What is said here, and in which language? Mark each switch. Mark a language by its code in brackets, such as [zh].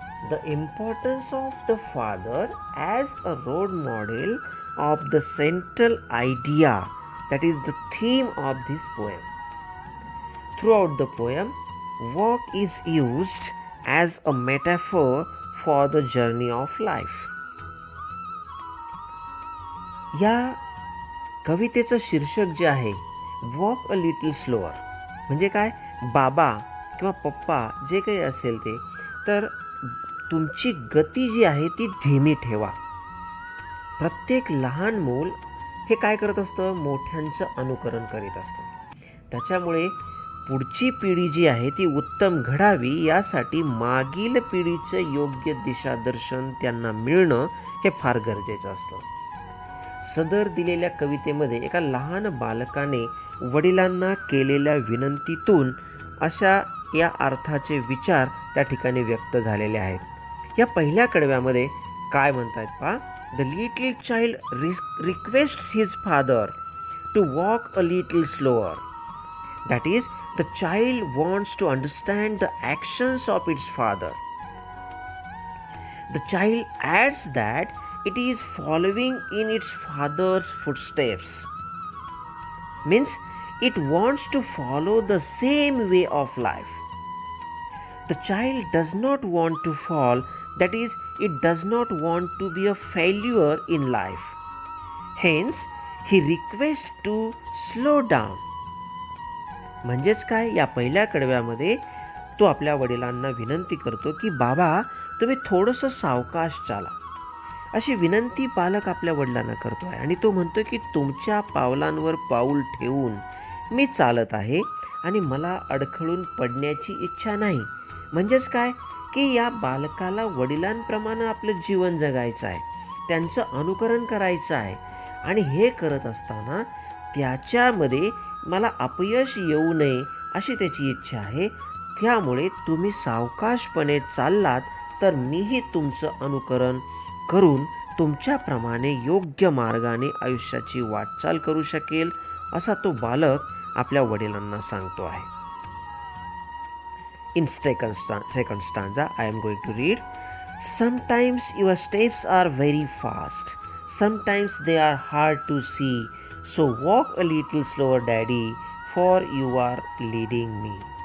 [en] The importance of the father as a role model of the central idea, that is the theme of this poem. Throughout the poem, walk is used as a metaphor for the journey of life. [mr] या कवितेचं शीर्षक जे आहे, walk a little slower, म्हणजे काय, बाबा किंवा पप्पा जे काही असेल ते, तर तुमची गती जी आहे ती धीमी ठेवा. प्रत्येक लहान मूल हे काय करत असतं, मोठ्यांचं अनुकरण करीत असतं. त्याच्यामुळे पुढची पिढी जी आहे ती उत्तम घडावी, यासाठी मागील पिढीचं योग्य दिशादर्शन त्यांना मिळणं हे फार गरजेचं असतं. सदर दिलेल्या कवितेमध्ये एका लहान बालकाने वडिलांना केलेल्या विनंतीतून अशा या अर्थाचे विचार त्या ठिकाणी व्यक्त झालेले आहेत. या पहिल्या कडव्यामध्ये काय म्हणतायत पहा. [en] The little child requests his father to walk a little slower. That is, the child wants to understand the actions of its father. The child adds that it is following in its father's footsteps. Means it wants to follow the same way of life. The child does not want to fall, that is, it does not want to be a failure in life. Hence, he requests to slow down. [mr] म्हणजेच काय, या पहिल्या कडव्यामध्ये तो आपल्या वडिलांना विनंती करतो की बाबा, तुम्ही थोडंसं सावकाश चाला. अशी विनंती बालक आपल्या वडिलांना करतो आहे आणि तो म्हणतो की तुमच्या पावलांवर पाऊल ठेवून मी चालत आहे आणि मला अडखळून पडण्याची इच्छा नाही. म्हणजेच काय, की या बालकाला वडिलांप्रमाणे आपलं जीवन जगायचं आहे, त्यांचं अनुकरण करायचं आहे आणि हे करत असताना त्याच्यामध्ये मला अपयश येऊ नये अशी त्याची इच्छा आहे. त्यामुळे तुम्ही सावकाशपणे चाललात तर मीही तुमचं अनुकरण करून तुमच्याप्रमाणे योग्य मार्गाने आयुष्याची वाटचाल करू शकेल, असा तो बालक आपल्या वडिलांना सांगतो आहे. [en] In second stanza, I am going to read. Sometimes your steps are very fast. Sometimes they are hard to see. So walk a little slower, Daddy, for you are leading me.